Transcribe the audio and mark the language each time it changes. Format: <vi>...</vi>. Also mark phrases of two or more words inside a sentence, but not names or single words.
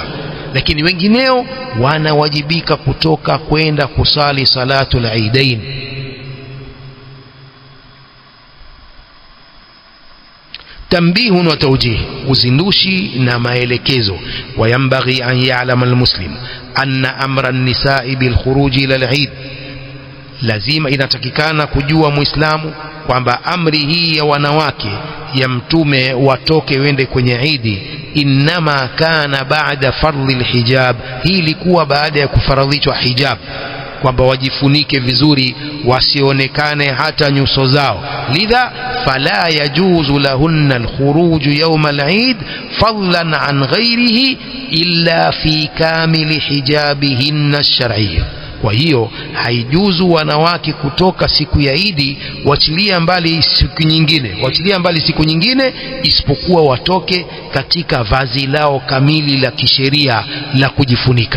<sw>Lakini wengineo wanawajibika kutoka kwenda kusali</sw> <ar>صلاة العيدين. تنبيه وتوجيه,</ar> <sw>uzindushi na maelekezo.</sw> <ar>وينبغي أن يعلم المسلم أن أمر النساء بالخروج إلى العيد,</ar> <sw>lazima inatakikana kujua muislamu kwamba amri hii ya wanawake ya mtume watoke wende kwenye Eid,</sw> <ar>إنما كان بعد فرض الحجاب,</ar> <sw>hii ilikuwa baada ya kufaradhishwa hijab, kwamba wajifunike vizuri wasionekane hata nyuso zao.</sw> <ar>لذا فلا يجوز لهن الخروج يوم العيد فضلا عن غيره إلا في كامل حجابهن الشرعية.</ar> <sw>Kwa hiyo haijuzu wanawake kutoka siku ya Idi wachilia mbali siku nyingine, isipokuwa watoke katika vazi lao kamili la kisheria la kujifunika.</sw>